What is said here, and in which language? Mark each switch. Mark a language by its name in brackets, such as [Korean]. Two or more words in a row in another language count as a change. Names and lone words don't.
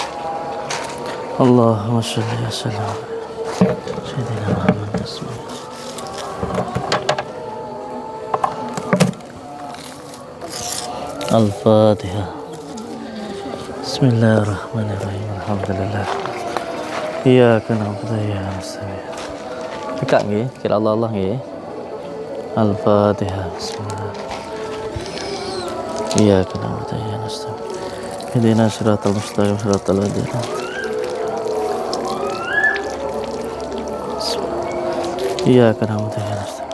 [Arabic] اللهم صل وسلم وبارك على سيدنا محمد رسول الله. Al-Fatihah. Bismillahirrahmanirrahim. Alhamdulillah. إياك نعبد وإياك نستعين. [Javanese] Dekat nggih, kira Allah nggih. [Arabic] Al-Fatihah. Bismillah. إياك نعبد وإياك نستعين اهدنا الصراط المستقيم صراط الذين. إياك نعبد وإياك نستعين.